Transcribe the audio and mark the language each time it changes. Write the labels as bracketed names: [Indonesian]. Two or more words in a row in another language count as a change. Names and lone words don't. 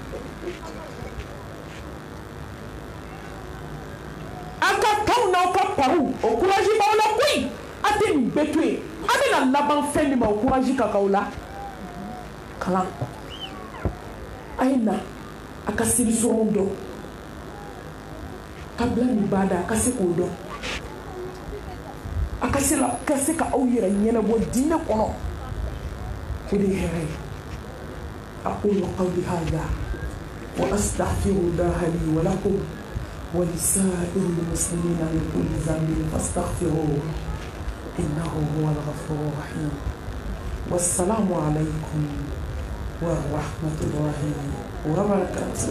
[Bambara] a ka kanw n'aw ka pariw o kuraji b'aw la koyi a tɛ nin bɛɛ to yen a bɛna laban fɛn min ma o kuraji ka k'aw la kalan a ye na a ka selisɔngɔw dɔn kabila min b'a da a ka se k'o dɔn a ka se ka aw yɛrɛ ɲɛnabɔ diinɛ kɔnɔ o de ye hɛrɛ ye [Arabic] أقول قولي هذا وأستغفر الله لي ولكم ولسائر المسلمين من كل ذنب فاستغفروه إنه هو الغفور الرحيم والسلام عليكم ورحمة الله وبركاته.